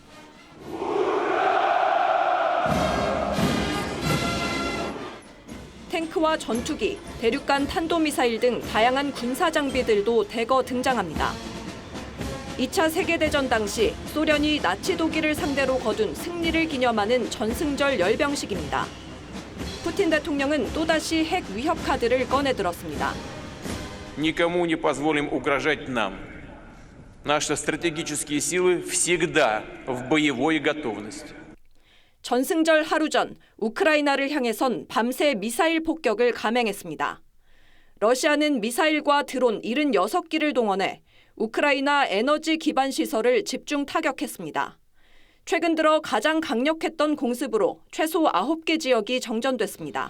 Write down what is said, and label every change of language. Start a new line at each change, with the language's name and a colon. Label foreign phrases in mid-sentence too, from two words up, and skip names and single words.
Korean: 탱크와 전투기, 대륙간 탄도미사일 등 다양한 군사 장비들도 대거 등장합니다. 2차 세계대전 당시 소련이 나치 독일을 상대로 거둔 승리를 기념하는 전승절 열병식입니다. 푸틴 대통령은 또다시 핵 위협 카드를 꺼내들었습니다.
Russian: Никому не позволим угрожать нам. Наши стратегические силы всегда в боевой готовности.
Korean: 전승절 하루 전 우크라이나를 향해선 밤새 미사일 폭격을 감행했습니다. 러시아는 미사일과 드론 76기를 동원해 우크라이나 에너지 기반 시설을 집중 타격했습니다. 최근 들어 가장 강력했던 공습으로 최소 9개 지역이 정전됐습니다.